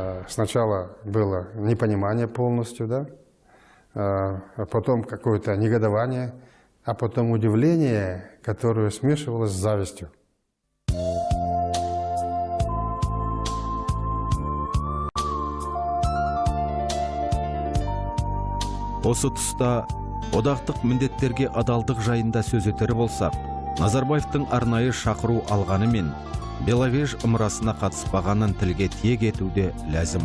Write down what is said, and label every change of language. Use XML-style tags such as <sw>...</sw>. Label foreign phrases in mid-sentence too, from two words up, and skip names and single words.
<ru>Сначала было непонимание полностью, да, а потом какое-то негодование, а потом удивление, которое смешивалось с завистью.</ru> <kk>Осы тұста одақтық міндеттерге адалдық жайында сөз етер болсақ, Назарбаевтың арнайы шақыру алғанымен Беловеж ымырасына қатыспағанын тілге тиек етуде ләзім.</kk>